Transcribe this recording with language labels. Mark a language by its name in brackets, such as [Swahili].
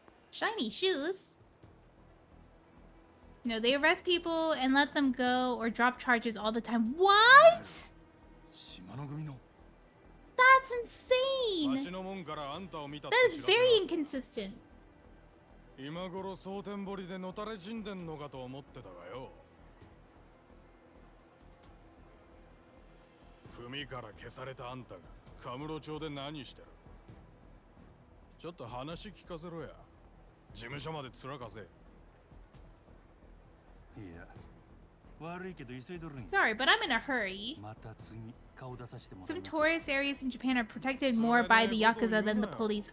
[English] Shiny shoes. No, they arrest people and let them go or drop charges all the time. What? That's insane. That is very inconsistent. [Japanese] 今頃蒼天堀でのたれ死んでんのかと思ってたがよ。組から消されたあんたがカムロ町で何してる？ちょっと話聞かせろや。事務所までつらかせ。いや、悪いけど急いどるんや。 [English] Sorry, but I'm in a hurry. [Japanese] また次顔出させてもらいます。 [English] Some tourist areas in Japan are protected more by the Yakuza than the police.